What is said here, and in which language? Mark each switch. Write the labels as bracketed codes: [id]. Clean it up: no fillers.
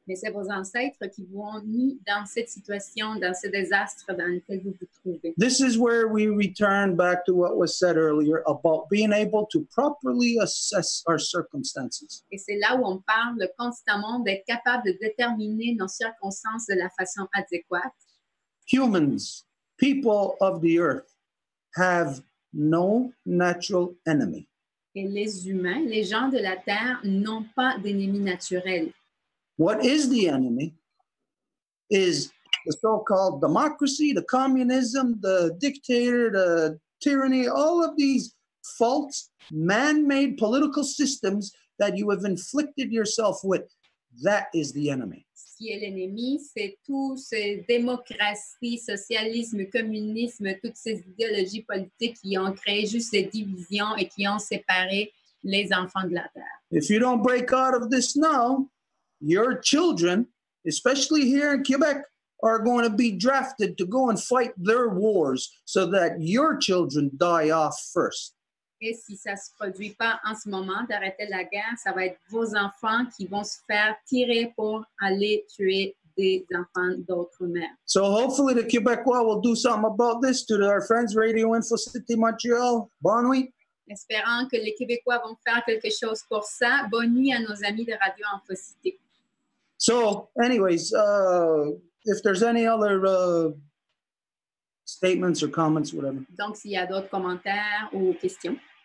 [fr] mais c'est vos ancêtres qui vous ont mis dans cette situation, dans ce désastre dans lequel vous vous trouvez. [en] This is where we return back to what was said earlier about being able to properly assess our circumstances. [fr] Et c'est là où on parle constamment d'être capable de déterminer nos circonstances de la façon adéquate. [en] Humans, people of the earth, have no natural enemy. [fr] Et les humains, les gens de la Terre, n'ont pas d'ennemi naturel. [en] What is the enemy is the so-called democracy, the communism, the dictator, the tyranny, all of these false, man-made political systems that you have inflicted yourself with. That is the enemy. [fr] Ce qui est l'ennemi, c'est tout ce démocratie, socialisme, communisme, toutes ces idéologies politiques qui ont créé juste des divisions et qui ont séparé les enfants de la Terre. [en] If you don't break out of this now, your children, especially here in Quebec, are going to be drafted to go and fight their wars so that your children die off first. [fr] Et si ça ne se produit pas en ce moment d'arrêter la guerre, ça va être vos enfants qui vont se faire tirer pour aller tuer des enfants d'autres mères. [en] So hopefully the Quebecois will do something about this. To our friends, RadioInfoCite Montreal, [fr] bonne nuit. Espérant que les Québécois vont faire quelque chose pour ça. Bonne nuit à nos amis de RadioInfoCite. [en] So anyways, if there's any other statements or comments, whatever. [fr] Donc, s'il y a d'autres commentaires ou questions.